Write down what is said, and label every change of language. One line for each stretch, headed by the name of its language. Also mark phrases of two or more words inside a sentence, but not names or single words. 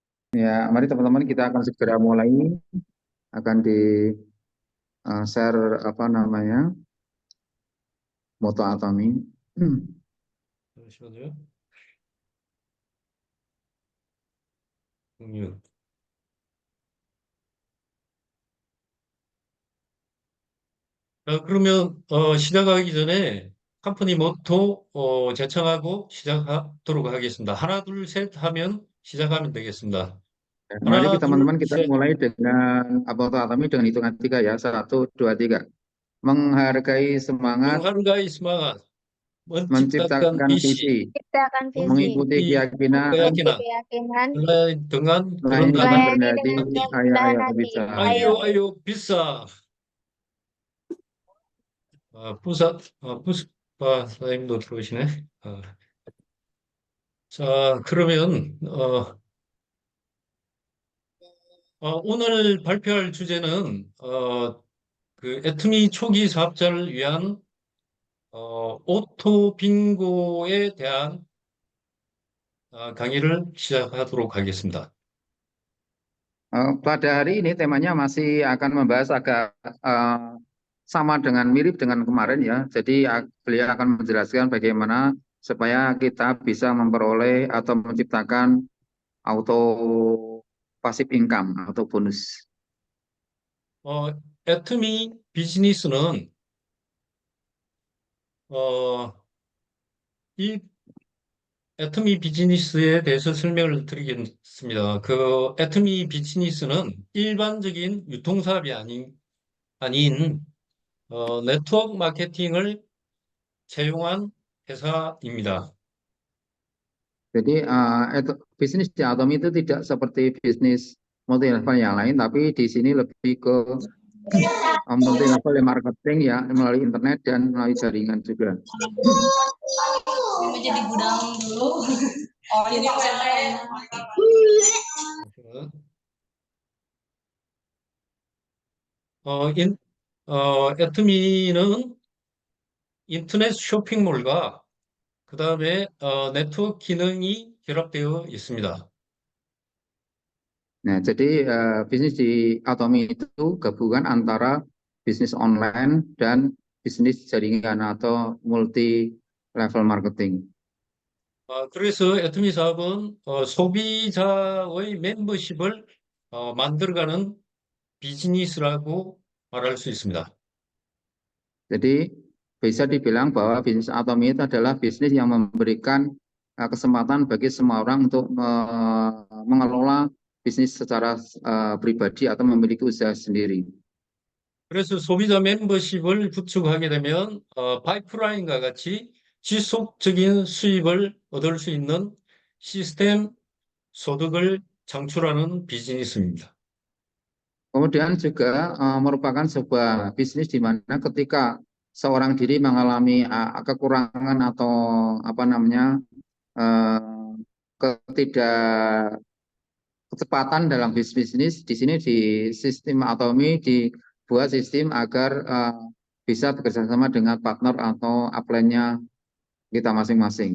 Indonesian: Ya, mari teman-teman kita akan segera mulai, akan di share apa namanya, Moto Atomi.
Korean: 잠시만요. 공유. 그러면 시작하기 전에 컴퍼니 모토 제청하고 시작하도록 하겠습니다. 하나, 둘, 셋 하면 시작하면 되겠습니다.
Indonesian: Ya, mari
Korean: 하나, 둘,
Indonesian: teman-teman kita
Korean: 셋.
Indonesian: mulai dengan Moto Atomi dengan hitungan tiga ya, satu, dua, tiga. Menghargai semangat, menghargai semangat, menciptakan menciptakan visi, visi, Ciptakan visi, mengikuti mengikuti keyakinan, mengikuti keyakinan, keyakinan, mulai dengan melayani dengan kerendahan melayani rendah hati. dengan hati. Ayo, kerendahan ayo hati. bisa. Ayo, Ayo, ayo, bisa.
Korean: 부사님도 들어오시네. 어, 자, 그러면 오늘 발표할 주제는 그 애터미 초기 사업자를 위한 오토 빙고에 대한 강의를 시작하도록 하겠습니다.
Indonesian: Pada hari ini temanya masih akan membahas agak sama dengan mirip dengan kemarin ya. Jadi beliau akan menjelaskan bagaimana supaya kita bisa memperoleh atau menciptakan
English: auto passive income
Indonesian: atau bonus.
Korean: 애터미 비즈니스는 어, 이 애터미 비즈니스에 대해서 설명을 드리겠습니다. 그 애터미 비즈니스는 일반적인 유통사업이 아닌 네트워크 마케팅을 채용한 회사입니다.
Indonesian: Jadi bisnis di Atom itu tidak seperti bisnis
English: multi level
Indonesian: yang lain, tapi di sini lebih ke
English: multi level marketing
Indonesian: ya melalui internet dan melalui jaringan juga. mau jadi gudang dulu. Oh, jadi
Korean: 애터미는 인터넷 쇼핑몰과 그 다음에 네트워크 기능이 결합되어 있습니다.
Indonesian: Nah, jadi bisnis di Atomi itu gabungan antara bisnis online dan bisnis jaringan atau
English: multi level marketing.
Korean: 그래서 애터미 사업은 소비자의 멤버십을 만들어가는 비즈니스라고 말할 수 있습니다.
Indonesian: Jadi bisa dibilang bahwa bisnis Atomi itu adalah bisnis yang memberikan kesempatan bagi semua orang untuk mengelola bisnis secara pribadi atau memiliki usaha sendiri.
Korean: 그래서 소비자 멤버십을 구축하게 되면 파이프라인과 같이 지속적인 수입을 얻을 수 있는 시스템 소득을 창출하는 비즈니스입니다.
Indonesian: Kemudian juga merupakan sebuah bisnis di mana ketika seorang diri mengalami kekurangan atau apa namanya eh, ketidak kecepatan dalam bisnis di sini di sistem Atomi dibuat sistem agar bisa bekerja sama dengan partner atau upline-nya kita masing-masing.